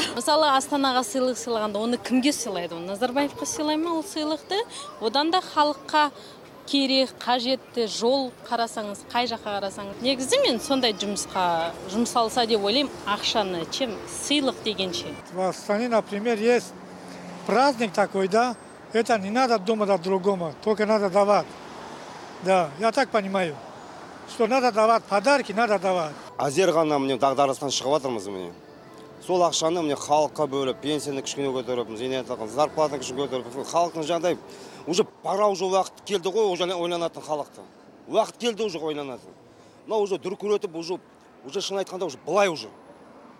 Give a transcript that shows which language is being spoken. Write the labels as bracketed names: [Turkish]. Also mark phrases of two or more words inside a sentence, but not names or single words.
[Kazakh] Мысалы, Астанаға сыйлық сыйлағанда, оны кімге сыйлайды? Назарбаевқа сыйлай ма ол сыйлықты? Одан да халыққа керек, қажетті жол қарасаңыз, қай жаққа қарасаңыз. Негізі мен сондай жұмысқа жұмсалса деп ойлаймын, ақшаны, чем сыйлық дегенше. [Russian] В Астане, например, есть праздник такой, да? Это не надо думать о другом, только надо давать. Да, я так понимаю, что надо давать подарки, надо давать. [Kazakh] Азер ғана міне дағдарыстан шығып жатырмыз міне. Сол ақшаны міне халыққа бөліп, пенсияны кішкене көтеріп, зейнетақы, зарплатаны кішкене көтеріп, халықтың жағдайы [Russian] уже пора уже [Kazakh] уақыт келді ғой, уже ойланатын халықты. Уақыт келді уже ойланатын. Мына уже дүркіретіп, уже шын айтқанда уже былай уже.